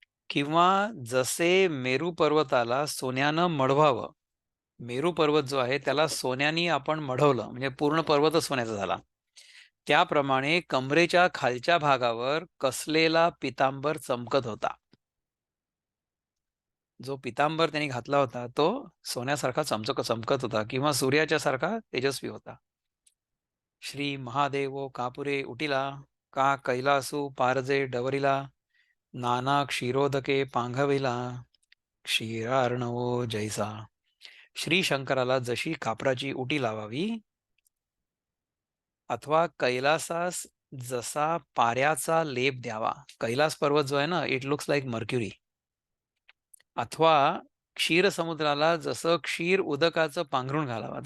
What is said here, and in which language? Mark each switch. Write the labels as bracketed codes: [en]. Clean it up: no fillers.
[mr] किंवा जसे मेरू पर्वताला सोन्यानं मढवावं, मेरू पर्वत जो आहे त्याला सोन्यानी आपण मढवलं म्हणजे पूर्ण पर्वतच सोन्याचा झाला, त्याप्रमाणे कमरेच्या खालच्या भागावर कसलेला पितांबर चमकत होता. जो पितांबर त्यांनी घातला होता तो सोन्यासारखा चमकत होता किंवा सूर्याच्या सारखा तेजस्वी होता. श्री महादेवो कापुरे उटिला, का कैलासू पारजे डवरिला, नाना क्षीरोदके पांघविला, क्षीरार्णवो जैसा. श्री शंकराला जशी कापराची उटी लावावी अथवा कैलासास जसा पाऱ्याचा लेप द्यावा. कैलास पर्वत जो आहे ना, [en] It looks like mercury. [mr] अथवा क्षीर समुद्राला जसं क्षीर उदकाचं पांघरून घालावं.